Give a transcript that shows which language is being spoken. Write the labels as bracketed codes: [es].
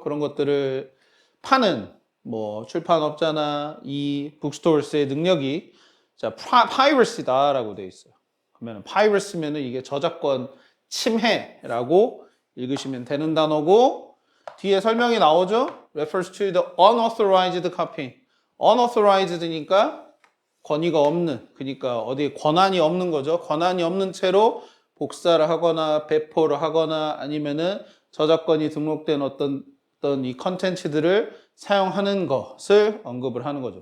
[ko] 그런 것들을 파는 뭐 출판업자나 이 bookstores의 능력이 자, piracy다라고 되어 있어요. 그러면 piracy면은 이게 저작권 침해라고 읽으시면 되는 단어고 뒤에 설명이 나오죠. [en] refers to the unauthorized copying. [ko] unauthorized니까 권위가 없는, 그러니까 어디 권한이 없는 거죠. 권한이 없는 채로 복사를 하거나 배포를 하거나 아니면은 저작권이 등록된 어떤 이 컨텐츠들을 사용하는 것을 언급을 하는 거죠.